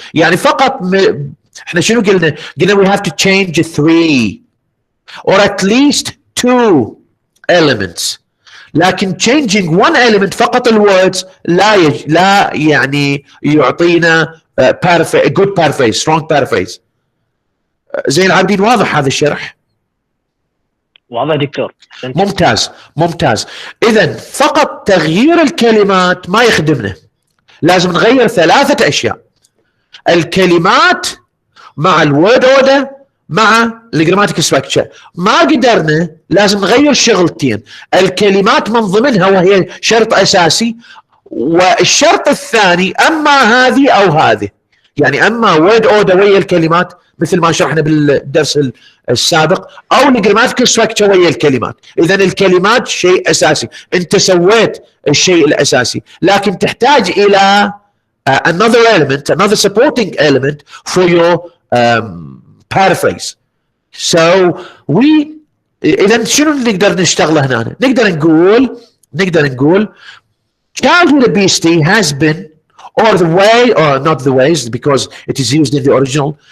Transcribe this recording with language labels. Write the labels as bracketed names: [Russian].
[English] يعني فقط احنا شنو قلنا؟ قلنا we have to change 3 or at least 2 elements، لكن changing one element فقط الwords لا يعني يعطينا a good paraphrase, strong paraphrase. [Arabic] زين العابدين واضح هذا الشرح؟ واضح دكتور. ممتاز ممتاز. إذا فقط تغيير الكلمات ما يخدمنا، لازم نغير 3 أشياء: الكلمات مع الورد اوردر مع الجراماتيكال ستراكشر. ما قدرنا لازم نغير شغلتين، الكلمات من ضمنها وهي شرط أساسي، والشرط الثاني اما هذه او هذه، يعني اما وورد اوردر ويا الكلمات مثل ما شرحنا بالدرس السابق، او الجراماتيكال ستراكشر ويا الكلمات. اذا الكلمات شيء اساسي، انت سويت الشيء الاساسي، لكن تحتاج الى another element, another supporting element for your paraphrase. [English] So اذا شنو نقدر نشتغله هنا؟ نقدر نقول childhood obesity has been, or the way, or not the ways because it is used in the original.